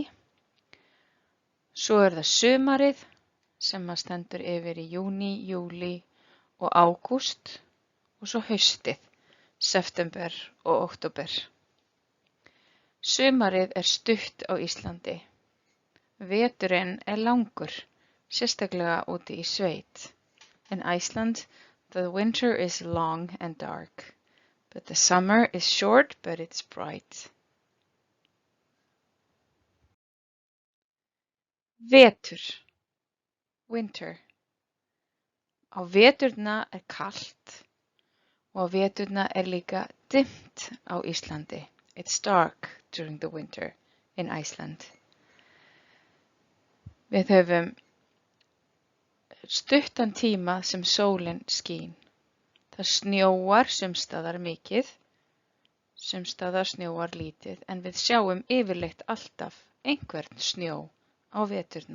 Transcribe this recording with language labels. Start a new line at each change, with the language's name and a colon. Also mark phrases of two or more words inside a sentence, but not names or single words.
Icelandic: Svo það sumarið sem stendur yfir í júní, júlí og ágúst og svo haustið, september og október. Sumarið stutt á Íslandi. Veturinn langur, sérstaklega úti í sveit.
English: In Iceland, the winter is long and dark, but the summer is short but it's bright.
Icelandic: Vetur, winter. Á veturna kalt og á veturna líka dimmt á Íslandi.
English: It's dark during the winter in Iceland.
Icelandic: Við höfum stuttan tíma sem sólin skín. Það snjóar sumstaðar mikið, sumstaðar snjóar lítið, en við sjáum yfirleitt alltaf einhvern snjó á veturna.